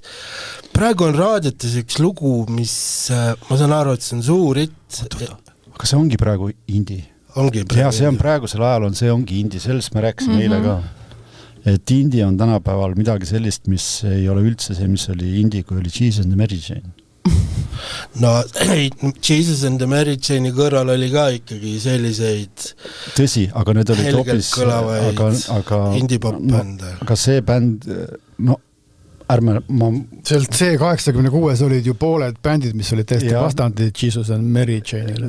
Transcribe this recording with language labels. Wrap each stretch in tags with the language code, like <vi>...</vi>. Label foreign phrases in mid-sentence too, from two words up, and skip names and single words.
<et>Praegu on raadiotes üks lugu, mis ma saan aru, et see on suur hit. Aga see ongi praegu indi? Ja see on praegusel ajal see ongi indi, sellest me rääkisime eile ka. Et indi on tänapäeval midagi sellist, mis ei ole üldse see, mis oli indi, kui oli Jesus and the Mary Chain. No Jesus and the Mary Chain'i kõrval oli ka ikkagi selliseid tõsi, aga need olid hoopis aga indie-pop-bände. Aga see bänd, sealt C86 olid ju pooled bändid, mis olid täiesti vastandid Jesus and Mary Chain'ile.</et>